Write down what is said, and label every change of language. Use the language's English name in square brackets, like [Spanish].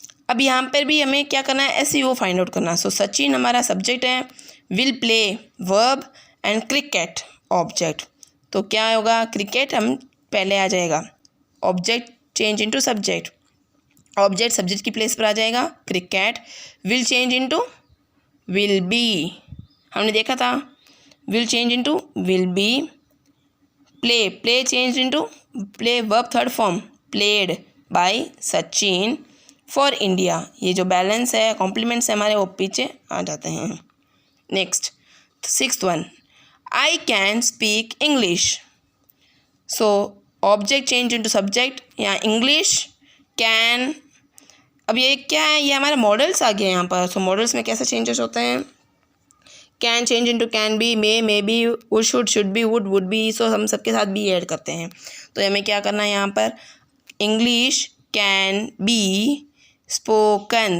[Hindi] अब यहाँ पर भी हमें क्या करना है, SVO फाइंड आउट करना है। सो सचिन हमारा सब्जेक्ट है, [English] Will play verb and cricket object. [Hindi] तो क्या होगा, क्रिकेट हम पहले आ जाएगा, object change into subject, object subject की प्लेस पर आ जाएगा, [English] Cricket will change into will be. [Hindi] हमने देखा था [English] will change into will be. Play changed into play verb third form played by Sachin for India. [Hindi] ये जो बैलेंस है compliments है हमारे वो पीछे आ जाते हैं. [English] Next 6th one, I can speak English. So object change into subject या English can. [Hindi] अब ये क्या है, ये हमारे मॉडल्स आ गए यहाँ पर. सो मॉडल्स में कैसे चेंजेस होते हैं. [English] Can change into can be, may be, would should be, would be. [Hindi] सो हम सबके साथ बी ऐड करते हैं. तो हमें क्या करना है यहाँ पर, [English] English can be spoken.